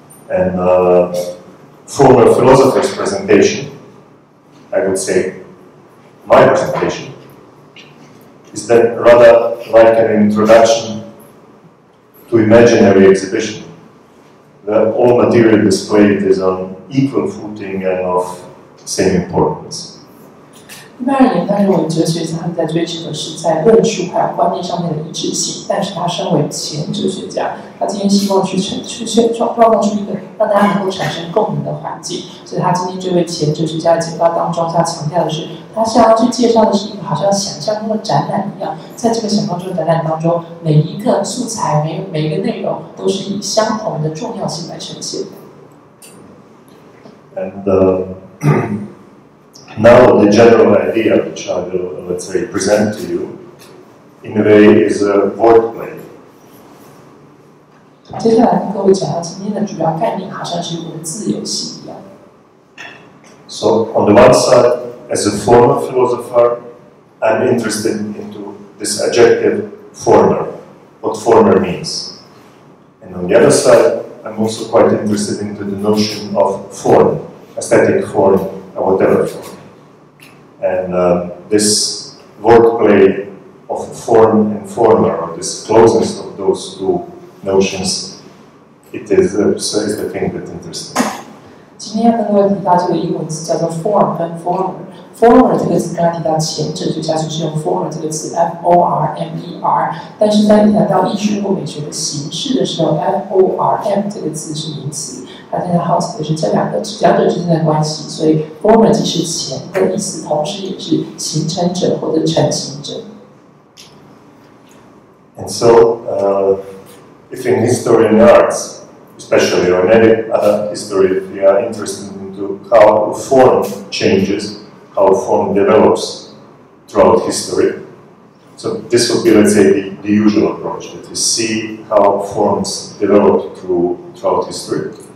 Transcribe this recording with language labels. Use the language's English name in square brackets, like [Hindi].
[English] And former philosopher's presentation, I would say my presentation, is then rather like an introduction to imaginary exhibition, where all material displayed is on equal footing and of same importance. [Chinese] 一般而言，他认为哲学家他们在追求的是在论述还有观念上面的一致性，但是他身为前哲学家，他今天希望去创造出一个让大家能够产生共鸣的环境，所以他今天这位前哲学家的简报当中，他强调的是，他想要去介绍的是一个好像想象中的展览一样，在这个想象中的展览当中，每一个素材、每一个内容都是以相同的重要性来呈现的。 [English] And now the general idea which I will, let's say, present to you, in a way, is a wordplay. [Chinese] 接下来跟各位讲到今天的主要概念，好像是文字游戏一样。 [English] So on the one side, as a former philosopher, I'm interested into this adjective former, what former means. And on the other side, I'm also quite interested into the notion of form, aesthetic form, or whatever form. And this wordplay of form and former, or this closeness of those two notions, it is the thing that interests me. [Chinese] 今天要跟各位提到这个英文词叫做 form 跟 former。former 这个词刚才提到前哲学家就是用 former 这个词 former， 但是在谈到艺术或美学的形式的时候 form 这个词是名词。他现在好奇的是这两者之间的关系，所以 former 既是前的意思，同时也是形成者或者成型者。 [English] And so, if in history and arts, especially, or in any other history, if we are interested into how form changes, how form develops throughout history, so this would be, let's say, the usual approach, that we see how forms develop throughout history.